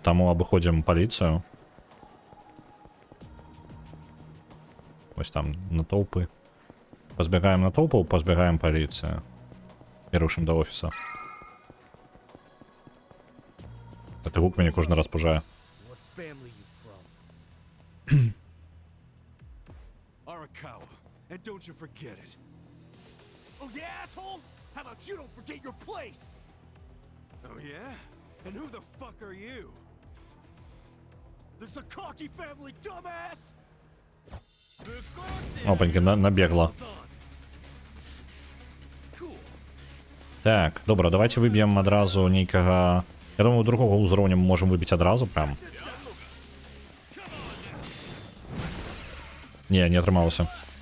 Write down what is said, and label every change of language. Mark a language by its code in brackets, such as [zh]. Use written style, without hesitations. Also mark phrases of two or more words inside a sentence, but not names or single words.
[be] Таму абыходзім паліцыю. Вось там натоўпы. Пазбягаем натоўпаў, пазбягаем паліцыю. І рушым да офіса. Гэты гук мяне кожны раз пужае. [en] What family you from? Arakawa. And don't you forget it. Oh, yeah, asshole? How about you don't forget your place? Oh, yeah? And who the fuck are you? The Sakaki family, dumbass! [be] Опаньки, набегла. Так, добра, давайте выб'ем адразу нейкага... Я думаю, другого ўзроўня мы можем выбіць адразу прям. Не атрымалася.